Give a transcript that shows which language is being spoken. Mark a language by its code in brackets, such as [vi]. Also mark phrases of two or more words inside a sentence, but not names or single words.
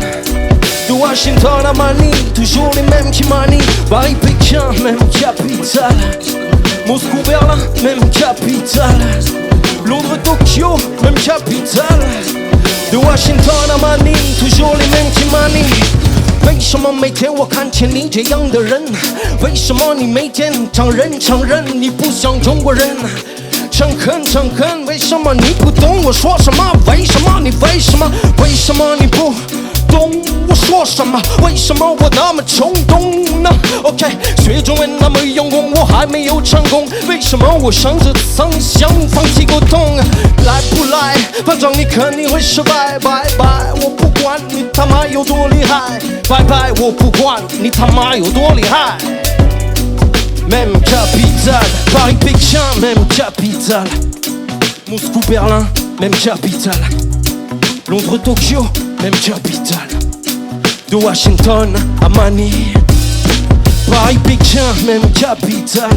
[fr] De Washington à Manille, toujours les mêmes qui manient. Paris-Pékin, même capitale. Moscou-Berlin, même capitale. Londres-Tokyo, même capitale. De Washington à Manille, toujours les mêmes qui manient. [zh] 为什么每天我看见你这样的人？为什么你每天承认你不像中国人？诚恳，为什么你不懂我说什么？为什么你不懂我说什么？为什么我那么冲动呢 ？OK， 学中文那么用功，我还没有成功。为什么我上这曾想放弃沟通？来不来？反正你肯定会失败。拜拜，我不管你他妈有多厉害。拜拜，我不管你他妈有多厉害。 [fr] Même capitale, Paris-Pékin, même capitale. Moscou-Berlin, même capitale. Londres-Tokyo, même capitale. De Washington à Manille. Paris-Pékin, même capitale.